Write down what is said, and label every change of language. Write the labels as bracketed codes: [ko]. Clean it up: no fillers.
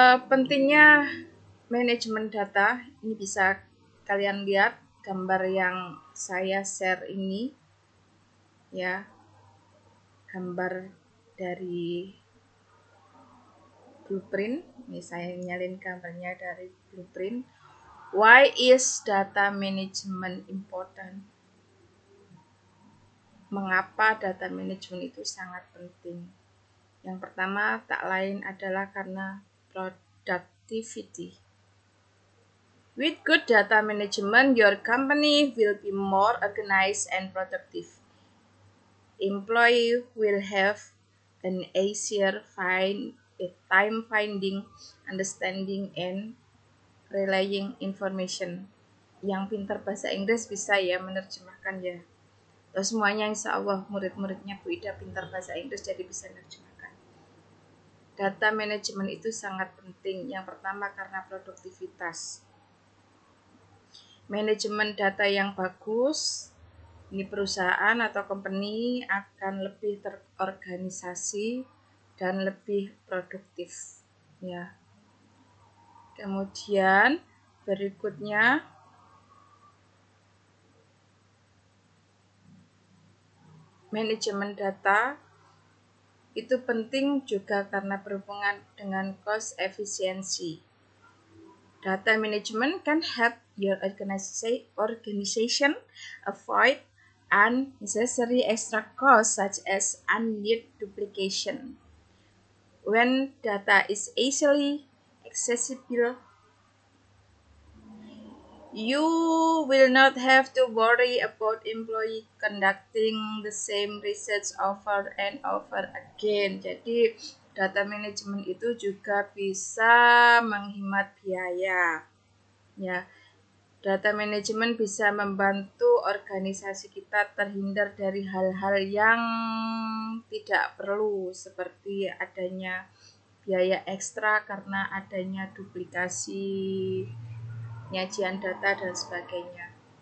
[id] Pentingnya manajemen data ini bisa kalian lihat gambar yang saya share ini ya, gambar dari blueprint. Ini saya nyalin gambarnya dari blueprint. [en] Why is data management important? [id] Mengapa data management itu sangat penting? Yang pertama tak lain adalah karena productivity. [en] With good data management, your company will be more organized and productive. Employees will have an easier time finding, understanding, and relaying information. [id] Yang pintar bahasa Inggris bisa ya menerjemahkan ya. Terus semuanya insya Allah murid-muridnya Bu Ida pintar bahasa Inggris jadi bisa menerjemahkan. Data manajemen itu sangat penting. Yang pertama karena produktivitas. Manajemen data yang bagus, ini perusahaan atau company akan lebih terorganisasi dan lebih produktif ya. Kemudian berikutnya manajemen data itu penting juga karena berhubungan dengan cost efficiency. [en] Data management can help your organization avoid unnecessary extra costs such as unneeded duplication. When data is easily accessible, you will not have to worry about employee conducting the same research over and over again. [id] Jadi data management itu juga bisa menghemat biaya. Ya, data management bisa membantu organisasi kita terhindar dari hal-hal yang tidak perlu seperti adanya biaya ekstra karena adanya duplikasi penyajian data dan sebagainya.